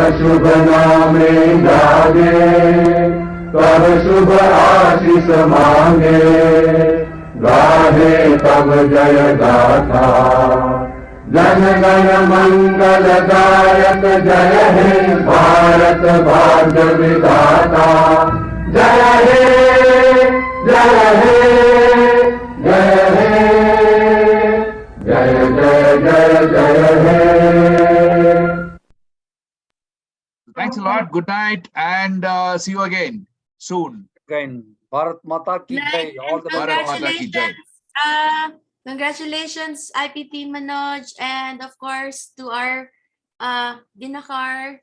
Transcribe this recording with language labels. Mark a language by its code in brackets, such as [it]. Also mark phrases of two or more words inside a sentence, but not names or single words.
[bn] শুভ নামে জাগে তব শুভ আশিস মাগে গাহে তব জয় গাথা জন গণ মঙ্গল দায়ক জয় হে ভারত ভাগ্য বিধাতা জয় হে জয় হে জয় হে জয় জয় জয় জয় হে. [en] Thanks a lot. Good night, and see you again soon. [hi] Again, भारत माता की जय. [en] All the [hi] भारत माता की जय. [en] Congratulations, IPT Manoj, and of course to our Dinakar.